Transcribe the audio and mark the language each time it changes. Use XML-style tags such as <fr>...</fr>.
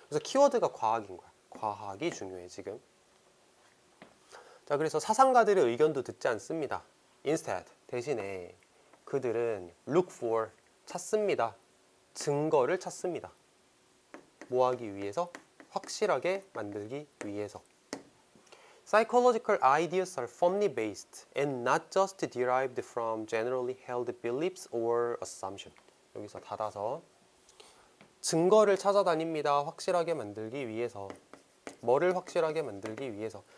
<ko>그래서 키워드가 과학인 거야. 과학이 중요해 지금. 자, 그래서 사상가들의 의견도 듣지 않습니다.</ko> <en>Instead,</en> <ko>대신에 그들은</ko> <en>look for,</en> <ko>찾습니다. 증거를 찾습니다. 뭐 하기 위해서? 확실하게 만들기 위해서.</ko> <en>Psychological ideas are firmly based and not just derived from generally held beliefs or assumptions.</en> <ko>여기서 닫아서 증거를 찾아다닙니다. 확실하게 만들기 위해서. 뭐를 확실하게 만들기 위해서?</ko>